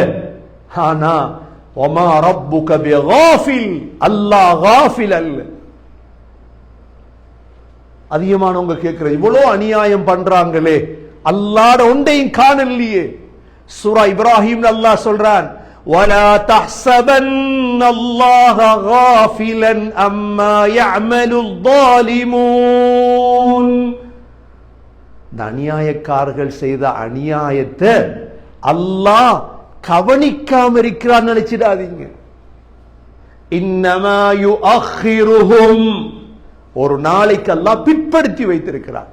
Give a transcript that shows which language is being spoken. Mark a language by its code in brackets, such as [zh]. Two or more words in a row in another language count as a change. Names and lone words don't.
[ta] ஆனா [ar] وما ربك بغافل, [ta] அல்லாஹ் காஃபில் அல்ல. அதிகமானவங்க கேட்கிற, இவ்வளவு அநியாயம் பண்றாங்களே, அல்லாஹ்ட ஒன்றையும் காணலையே. சூரா இப்ராஹிம் அல்லாஹ் சொல்றான், [ar] وَلَا تَحْسَبَنَّ اللَّهَ غَافِلًا عَمَّا يَعْمَلُ الظَّالِمُونَ. [ta] இந்த அநியாயக்காரர்கள் செய்த அநியாயத்தை அல்லாஹ் கவனிக்காம இருக்கிறான்னு நினைச்சிடாதீங்க. [ar] إنما يؤخرهم, [ta] ஒரு நாளைக்கு அல்லாஹ் பிற்படுத்தி வைத்திருக்கிறார்.